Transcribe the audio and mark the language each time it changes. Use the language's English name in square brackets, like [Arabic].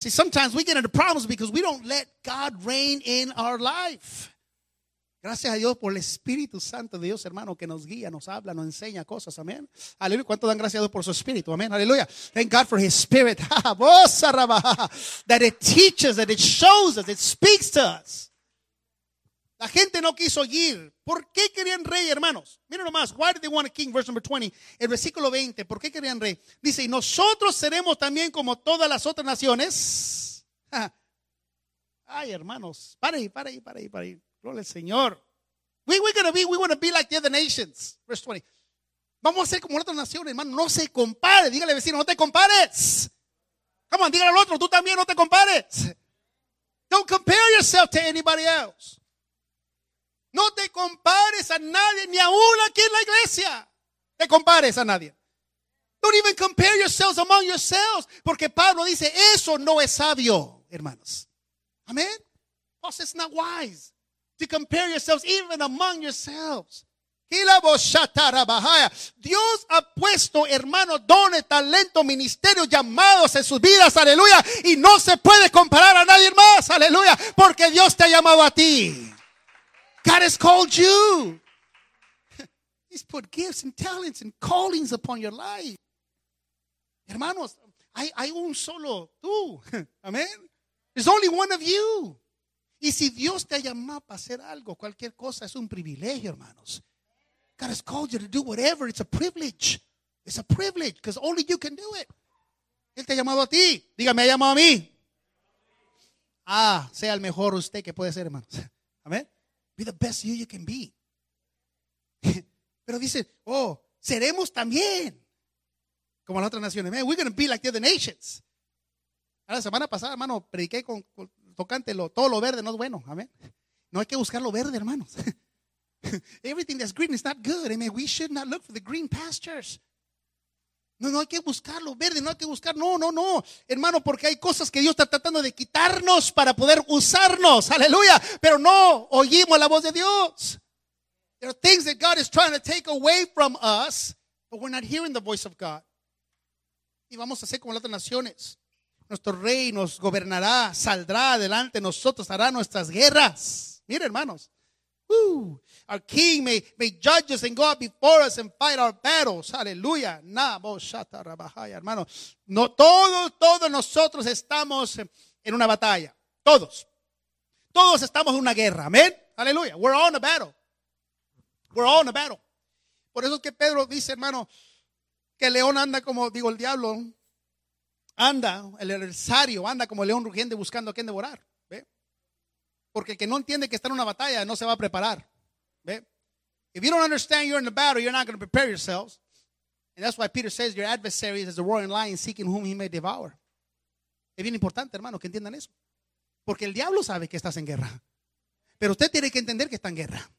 [English] See, sometimes we get into problems because we don't let God reign in our life. [Spanish] Gracias a Dios por el Espíritu Santo de Dios, hermano, que nos guía, nos habla, nos enseña cosas. Amén. Aleluya. ¿Cuánto dan gracias a Dios por su Espíritu? [English] Amén. Aleluya. Thank God for His Spirit. That it teaches, that it shows us, it speaks to us. [Spanish] La gente no quiso oír. ¿Por qué querían rey, hermanos? Miren nomás. [English] Why did they want a king? Verse number 20. [Spanish] El versículo 20. ¿Por qué querían rey? Dice, y nosotros seremos también como todas las otras naciones. Ay, hermanos. Para ahí. Gloria al Señor. [English] We want to be like the other nations. Verse 20. [Spanish] Vamos a ser como las otras naciones, hermano. No se compare. Dígale al vecino, no te compares. [English] Come on, [Spanish] dígale al otro. Tú también no te compares. [English] Don't compare yourself to anybody else. [Spanish] No te compares a nadie, ni aún aquí en la iglesia. Te compares a nadie. [English] Don't even compare yourselves among yourselves. [Spanish] Porque Pablo dice, eso no es sabio, hermanos. Amén. [English] Paul says, it's not wise to compare yourselves even among yourselves. [Spanish] Dios ha puesto, hermano, dones, talento, ministerio, llamados en sus vidas. Aleluya. Y no se puede comparar a nadie más. Aleluya. Porque Dios te ha llamado a ti. [English] God has called you. He's put gifts and talents and callings upon your life. [Spanish] Hermanos, hay un solo tú. Amen. [English] There's only one of you. [Spanish] Y si Dios te ha llamado para hacer algo, cualquier cosa, es un privilegio, hermanos. [English] God has called you to do whatever. It's a privilege. It's a privilege because only you can do it. [Spanish] Él te ha llamado a ti. Dígame, ha llamado a mí. Ah, sea el mejor usted que puede ser, hermanos. [English] Amen. Be the best you can be. [Spanish] Pero dice, oh, seremos también como las otras naciones. [English] Man, we're going to be like the other nations. [Spanish] La semana pasada, hermano, prediqué con tocante todo lo verde no es bueno. Amén. No hay que buscar lo verde, hermanos. [English] Everything that's green is not good. Amen. We should not look for the green pastures. [Spanish] No hay que buscar lo verde, no hay que buscar. No, hermano, porque hay cosas que Dios está tratando de quitarnos para poder usarnos. Aleluya. Pero no oímos la voz de Dios. [English] There are things that God is trying to take away from us, but we're not hearing the voice of God. [Spanish] Y vamos a ser como las otras naciones. Nuestro rey nos gobernará, saldrá adelante, nosotros hará nuestras guerras. Mira, hermanos. [English] Our king may judge us and go out before us and fight our battles. [Spanish] Hallelujah. Hermano. No, todos nosotros estamos en una batalla. Todos. Todos estamos en una guerra. Amén. [English] Hallelujah. We're all in a battle. We're all in a battle. [Spanish] Por eso es que Pedro dice, hermano, que el león anda como, digo, el diablo anda, el adversario anda como el león rugiente buscando a quien devorar. Porque el que no entiende que está en una batalla no se va a preparar. ¿Ve? [English] If you don't understand you're in a battle, you're not going to prepare yourselves. And that's why Peter says your adversary is a roaring lion seeking whom he may devour. [Spanish] Es bien importante, hermano, que entiendan eso. Porque el diablo sabe que estás en guerra. Pero usted tiene que entender que está en guerra.